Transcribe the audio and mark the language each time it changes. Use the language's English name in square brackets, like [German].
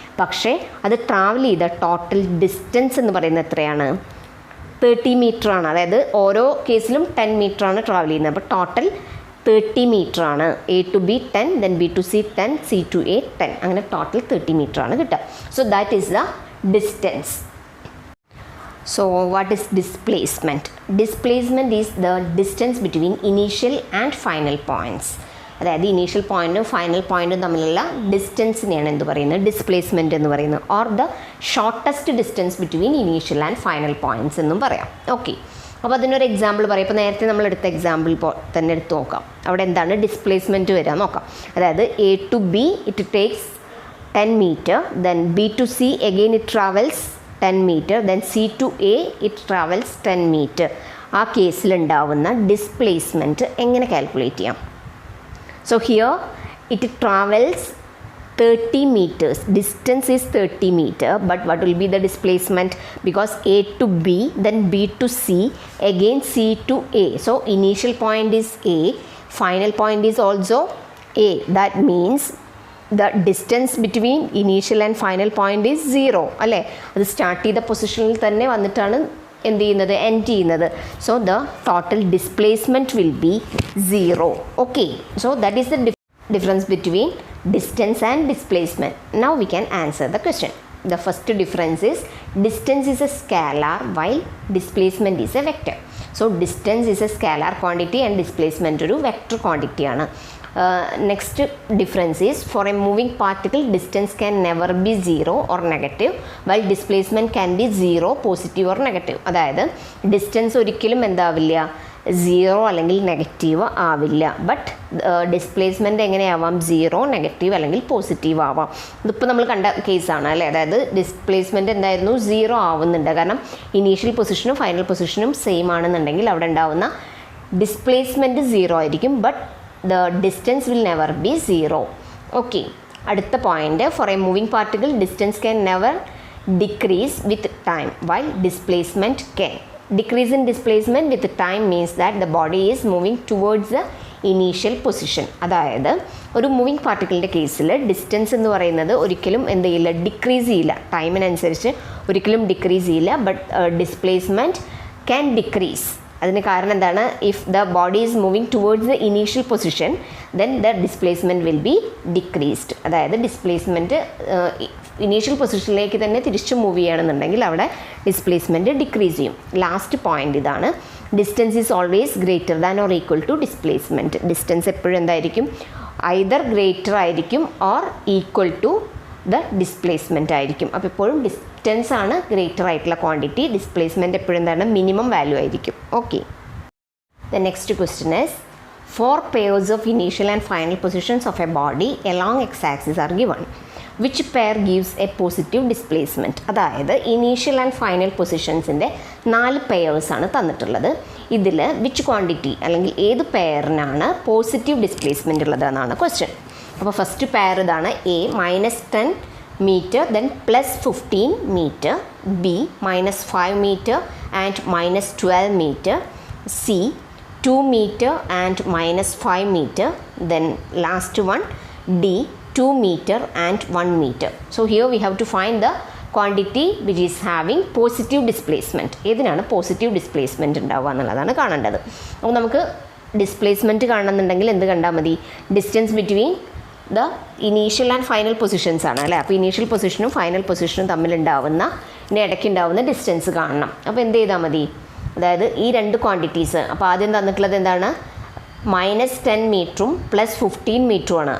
[Malayalam] പക്ഷേ അത് ട്രാവൽ ചെയ്ത ടോട്ടൽ ഡിസ്റ്റൻസ് എന്ന് പറയുന്നത് എത്രയാണ്? 30 മീറ്ററാണ്. അതായത് ഓരോ കേസിലും 10 മീറ്ററാണ് ട്രാവൽ ചെയ്യുന്നത്. അപ്പോൾ ടോട്ടൽ 30 മീറ്ററാണ്. [English] A to B 10, then B to C 10, C to A 10, [Malayalam] അങ്ങനെ ടോട്ടൽ 30 മീറ്ററാണ് കിട്ടുക. [English] So that is the distance. So what is displacement? Displacement is the distance between initial and final points. [Malayalam] അതായത് initial പോയിൻറ്റും final പോയിൻറ്റും തമ്മിലുള്ള ഡിസ്റ്റൻസിനെയാണ് എന്ത് പറയുന്നത്? Displacement എന്ന് പറയുന്നത്. [English] or the shortest distance between initial and final points [Malayalam] എന്നും പറയാം. ഓക്കെ, അപ്പോൾ അതിനൊരു എക്സാമ്പിൾ പറയാം. ഇപ്പോൾ നേരത്തെ നമ്മൾ എടുത്ത എക്സാമ്പിൾ തന്നെ എടുത്ത് നോക്കാം. അവിടെ എന്താണ് ഡിസ്പ്ലേസ്മെൻറ്റ് വരിക നോക്കാം. അതായത് [English] A to B it takes 10 metre, then B to C again it travels 10 metre, then C to A it travels 10 metre. [Malayalam] ആ കേസിലുണ്ടാവുന്ന ഡിസ്പ്ലേസ്മെൻറ്റ് എങ്ങനെ കാൽക്കുലേറ്റ് ചെയ്യാം? [English] So here it travels 30 meters. Distance is 30 meter, but what will be the displacement? Because A to B, then B to C, again C to A. So initial point is A, final point is also A. That means the distance between initial and final point is 0. [Malayalam] അല്ലേ? അത് start ചെയ്ത പൊസിഷനിൽ തന്നെ വന്നിട്ടാണ് എന്ത് ചെയ്യുന്നത്, end ചെയ്യുന്നത്. [English] So the total displacement will be 0. Okay, so that is the difference between distance and displacement. Now we can answer the question. The first difference is distance is a scalar while displacement is a vector. So distance is a scalar quantity and displacement [Malayalam] ഒരു [English] vector quantity [Malayalam] ആണ്. [English] Next difference is for a moving particle distance can never be 0 or negative while displacement can be 0, positive or negative. [Malayalam] അതായത് distance ഒരിക്കലും എന്താവില്ല, 0 അല്ലെങ്കിൽ negative ആവില്ല. But displacement എങ്ങനെയാവാം, 0, negative അല്ലെങ്കിൽ positive ആവാം. ഇതിപ്പോൾ നമ്മൾ കണ്ട കേസാണ് അല്ലേ. അതായത് ഡിസ്പ്ലേസ്മെൻറ്റ് എന്തായിരുന്നു, 0 ആവുന്നുണ്ട്. കാരണം ഇനീഷ്യൽ പൊസിഷനും ഫൈനൽ പൊസിഷനും സെയിം ആണെന്നുണ്ടെങ്കിൽ അവിടെ ഉണ്ടാവുന്ന ഡിസ്പ്ലേസ്മെൻറ്റ് 0 ആയിരിക്കും. [English] But the distance will never be 0. Okay, [Malayalam] അടുത്ത [English] Point, for a moving particle distance can never decrease with time while displacement can. Decrease in displacement with time means that the body is moving towards the initial position. [Malayalam] അതായത് ഒരു moving പാർട്ടിക്കിളിൻ്റെ കേസിൽ distance എന്ന് പറയുന്നത് ഒരിക്കലും എന്ത് ചെയ്യില്ല, decrease ചെയ്യില്ല. ടൈമിനനുസരിച്ച് ഒരിക്കലും ഡിക്രീസ് ചെയ്യില്ല. [English] But displacement can decrease. [Malayalam] അതിന് കാരണം എന്താണ്, [English] If the body is moving towards the initial position then the displacement will be decreased. [Malayalam] അതായത് ഡിസ്പ്ലേസ്മെൻറ്റ് ഇനീഷ്യൽ പൊസിഷനിലേക്ക് തന്നെ തിരിച്ച് മൂവ് ചെയ്യുകയാണെന്നുണ്ടെങ്കിൽ അവിടെ ഡിസ്പ്ലേസ്മെൻറ്റ് ഡിക്രീസ് ചെയ്യും. [English] last point [Malayalam] ഇതാണ്, [English] Distance is always greater than or equal to displacement. [Malayalam] Distance എപ്പോഴും എന്തായിരിക്കും, ഐദർ ഗ്രേറ്റർ ആയിരിക്കും or equal to the displacement ആയിരിക്കും. അപ്പോൾ എപ്പോഴും ഡിസ്റ്റൻസ് ആണ് ഗ്രേറ്റർ ആയിട്ടുള്ള ക്വാണ്ടിറ്റി, ഡിസ്പ്ലേസ്മെൻറ്റ് എപ്പോഴും എന്താണ്, മിനിമം വാല്യൂ ആയിരിക്കും. [English] Okay, the next question is 4 pairs of initial and final positions of a body along x-axis are given. Which pair gives a positive displacement? [Malayalam] അതായത് initial and final പൊസിഷൻസിൻ്റെ 4 pairs ആണ് തന്നിട്ടുള്ളത്. ഇതിൽ which quantity അല്ലെങ്കിൽ ഏത് പെയറിനാണ് positive displacement ഉള്ളത് എന്നാണ് question. [English] അപ്പോൾ first pair ഇതാണ്, A -10 meter then +15 meter, B -5 meter and -12 meter, C 2 meter and -5 meter, then last one D 2 meter and 1 meter. So here we have to find the quantity which is having positive displacement. [Malayalam] ഏതിനാണ് positive displacement ഉണ്ടാവുക എന്നുള്ളതാണ് കാണേണ്ടത്. അപ്പോൾ നമുക്ക് displacement കാണണമെന്നുണ്ടെങ്കിൽ എന്ത് കണ്ടാൽ മതി, [English] distance between the initial and final positions [Malayalam] ആണ് അല്ലേ. അപ്പോൾ ഇനീഷ്യൽ പൊസിഷനും ഫൈനൽ പൊസിഷനും തമ്മിലുണ്ടാവുന്ന ഇടയ്ക്കുണ്ടാവുന്ന ഡിസ്റ്റൻസ് കാണണം. അപ്പോൾ എന്ത് ചെയ്താൽ മതി, അതായത് ഈ 2 ക്വാണ്ടിറ്റീസ്. അപ്പോൾ ആദ്യം തന്നിട്ടുള്ളത് എന്താണ്, -10 മീറ്ററും +15 മീറ്ററുമാണ്.